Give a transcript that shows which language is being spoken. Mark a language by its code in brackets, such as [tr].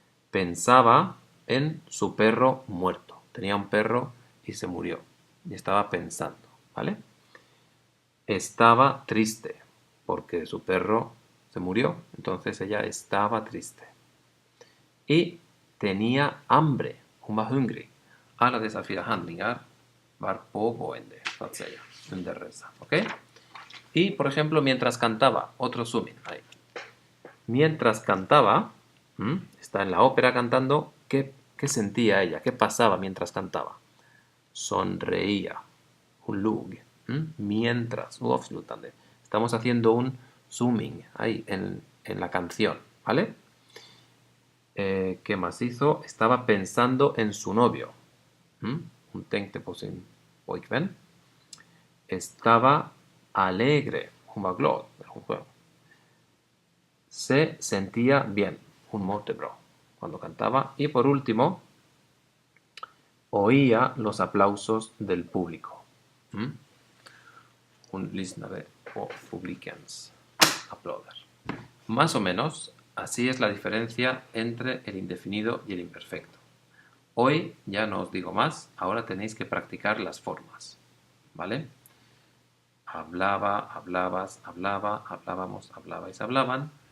[es] Pensaba en su perro muerto. Tenía un perro y se murió. Y estaba pensando, ¿vale? Estaba triste porque su perro se murió. Entonces ella estaba triste. Y tenía hambre. [sv] Hon var hungrig. Alla dessa 4 handlingar var pågående, så att säga, under resa. [es] ¿Ok? Y, por ejemplo, mientras cantaba, otro zooming ahí. Mientras cantaba, está en la ópera cantando, ¿qué sentía ella? ¿Qué pasaba mientras cantaba? Sonreía. Un log. Mientras. Estamos haciendo un zooming ahí en la canción, ¿vale? ¿Qué más hizo? Estaba pensando en su novio. [sv] Hon tänkte på sin pojkvän. [es] Estaba alegre. [sv] Hon var glad. [es] Se sentía bien. [sv] Hon mådde bra [es] cuando cantaba. Y por último, oía los aplausos del público. [sv] Hon lyssnade på publikens applåder. [es] Más o menos, así es la diferencia entre el indefinido y el imperfecto. Hoy ya no os digo más, ahora tenéis que practicar las formas, ¿vale? Hablaba, hablabas, hablaba, hablábamos, hablabais, hablaban.